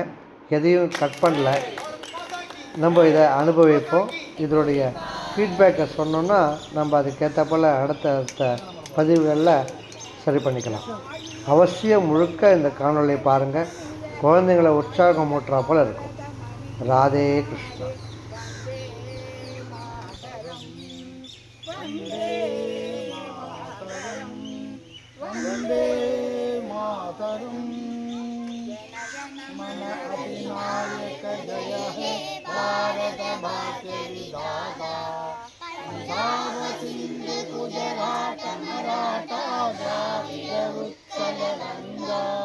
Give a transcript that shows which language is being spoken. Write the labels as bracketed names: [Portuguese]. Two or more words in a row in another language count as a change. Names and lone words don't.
[Tamil] எதையும் கட் பண்ணல, நம்ம இதை அனுபவிப்போம். இதனுடைய ஃபீட்பேக்கை சொன்னோன்னா நம்ம அதுக்கேற்ற போல் அடுத்த பதிவுகளில் சரி பண்ணிக்கலாம். அவசியம் முழுக்க இந்த காணொலியை பாருங்கள். குழந்தைங்களை உற்சாகம் ஊட்டுறா போல் இருக்கும். ராதே கிருஷ்ணா. [Bangla] মন অধিনায়ক জয় হে ভারত ভাগ্য বিধাতা সিংহ গুজরাট মারাঠা দ্রাবিড় উৎকল গঙ্গা